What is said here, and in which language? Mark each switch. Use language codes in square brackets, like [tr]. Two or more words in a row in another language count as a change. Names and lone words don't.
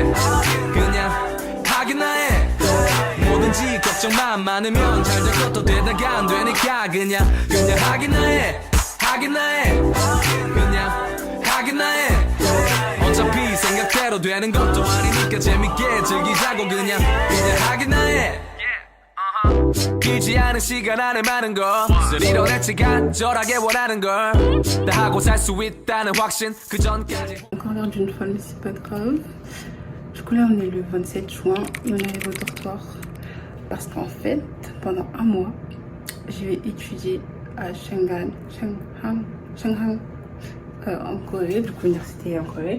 [ko] 그냥 하기나 해 뭐든지 걱정만 많으면 잘 될 것도 되다가 안 되니까 그냥 하기나 해 하기나 해 그냥 하기나 해 어차피 생각대로 되는 것도 아니니까 재밌게 즐기자고 그냥 하기나 해 길지 않은 시간 안에 많은 것을 이뤄냈지 간절하게 원하는 걸 다 하고 살 수 있다는 확신 그 전까지 [fr] Encore l'air d'une folle mais c'est pas grave. Du coup là on est le 27 juin et on arrive au dortoir parce qu'en fait pendant un mois je vais étudier à Shanghai en Corée, du coup université en Corée.